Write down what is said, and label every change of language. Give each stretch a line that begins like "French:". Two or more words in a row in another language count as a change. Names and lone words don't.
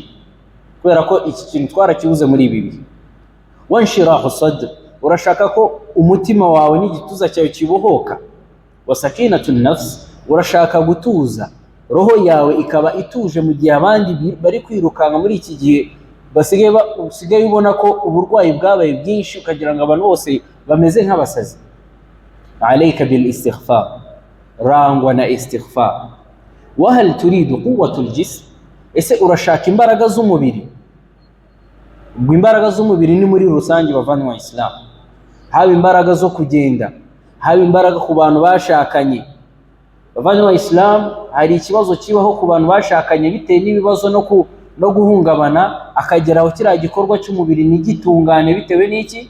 Kinyarwanda: Kubera ko iki kintu twarakibuze muri ibi bihe.
Arabic: وانشراح الصدر,
Kinyarwanda: urashaka ko umutima wawe n'igituza cyawe kibohoka.
Arabic: وسكينة النفس,
Kinyarwanda: urashaka gutuza, roho yawe ikaba ituje mu gihe abandi bari kwirukanka muri iki gihe, usigaye ubona ko uburwayi bwabaye bwinshi, ukagira ngo abantu bose bameze nk'abasazi.
Arabic: عليك بالاستغفار,
Kinyarwanda: rangwa na istighfar.
Arabic: وهل تريد قوة الجسم,
Kinyarwanda: ese urashaka imbaraga z'umubiri? Ubwo imbaraga z'umubiri ni muri rusange bavanywa Islam, haba imbaraga zo kugenda, haba imbaraga ku bantu bashakanye. Bavanywa Islam, hari ikibazo kibaho ku bantu bashakanye bitewe n'ibibazo no guhungabana, akageraho kiriya gikorwa cy'umubiri ntigitungane, bitewe n'iki?